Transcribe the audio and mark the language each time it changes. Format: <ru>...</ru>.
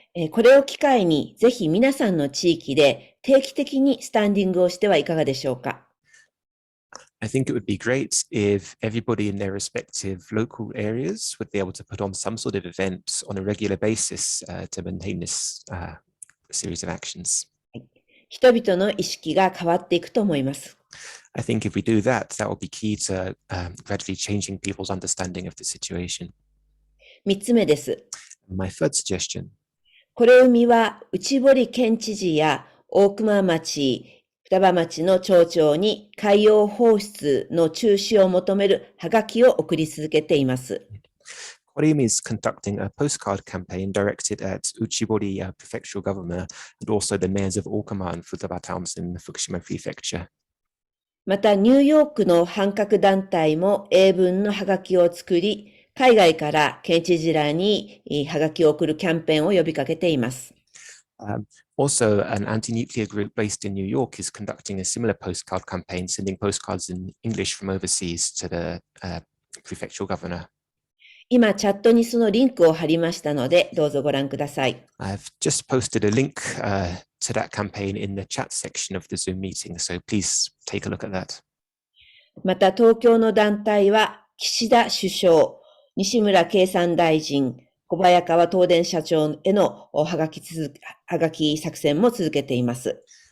<ja>これを機会にぜひ皆さんの地域で定期的にスタンディングをしてはいかがでしょうか。</ja> <en>I think it would be great if everybody in their respective local areas would be able to put on some sort of event on a regular basis to maintain this series of actions.</en> <ja>人々の意識が変わっていくと思います。</ja> <en>I think if we do that, that will be key to gradually changing people's understanding of the situation.</en> <ja>3つ目です。</ja> <en>My third suggestion.</en> <ja>これ海は内堀県知事や大熊町、双葉町の町長に海洋放出の中止を求めるハガキを送り続けています。</ja> <en>Koreumi is conducting a postcard campaign directed at Uchibori prefectural governor and also the mayors of Okama and Futaba towns in Fukushima prefecture.</en> <ja>また、ニューヨークの反核団体も英文のハガキを作り、海外から県知事らにハガキを送るキャンペーンを呼びかけています。</ja> <en>Also, an anti-nuclear group based in New York is conducting a similar postcard campaign, sending postcards in English from overseas to the prefectural governor.</en> <ja>今、チャットにそのリンクを貼りましたので、どうぞご覧ください。</ja> <en>I've just posted a link to that campaign in the chat section of the Zoom meeting, so please take a look at that.</en> <ja>また、東京の団体は、岸田首相、西村経産大臣、小早川東電社長へのハガキ作戦も続けています。</ja>